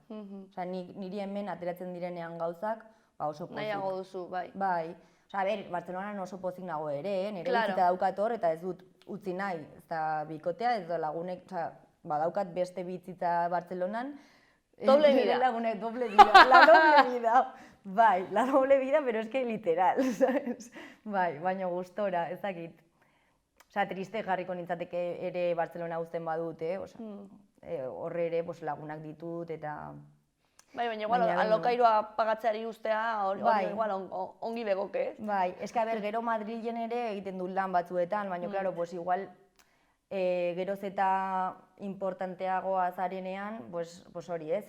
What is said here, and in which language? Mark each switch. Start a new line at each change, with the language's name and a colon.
Basque: Niri hemen ateratzen direnean gauzak, oso pozik. Nahiago duzu, bai. Bai. Bartzelonan oso pozik nago ere, nire bizitza daukat hor, eta ez dut utzi nahi, ez da bikotea, ez da lagunek, badaukat beste bizitza Bartzelonan.
Spanish: Doble vida.
Basque: Lagunek,
Spanish: doble vida, la doble vida. Bai, la doble vida, pero es que literal, ¿sabes?
Basque: Bai, baina gustora, ez dakit. Triste jarriko nintzateke ere Bartzelona uzten badut, horre ere lagunak ditut, eta... Bai, baina igual, alokairua pagatzeari ustea hori igual ongi begoke, ez? Bai, eska gero Madrilen ere egiten dut lan batzuetan, baina, claro, igual geroz eta importanteagoa zarenean, hori, ez?